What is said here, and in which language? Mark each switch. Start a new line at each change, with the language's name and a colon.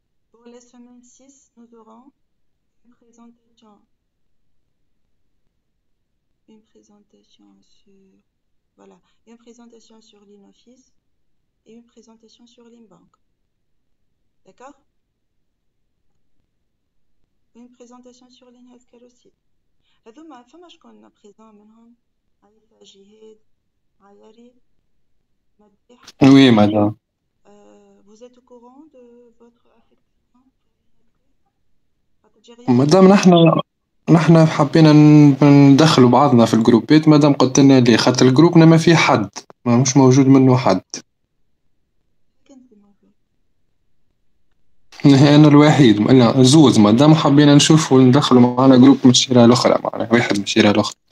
French: Pour la semaine 6, nous aurons une présentation sur voilà, une présentation sur l'InOffice et une présentation sur l'InBank. D'accord? Une présentation sur l'InHealthcare aussi.
Arabic: هذوما فما شكون présent منهم؟ عيسى جهاد عياري مديح.
French: Oui, madame. Vous êtes au courant de votre affectation?
Arabic: مدام نحن حبينا ندخلوا بعضنا في الجروبات. مدام قلت لنا ليه؟ خاطر جروبنا ما فيه حد، ما مش موجود منه حد. كنت موجود. أنا الوحيد، لا زوز. مدام حبينا نشوفوا ندخلوا معنا جروب من الشيرة الأخرى، معنا واحد من الشيرة الأخرى.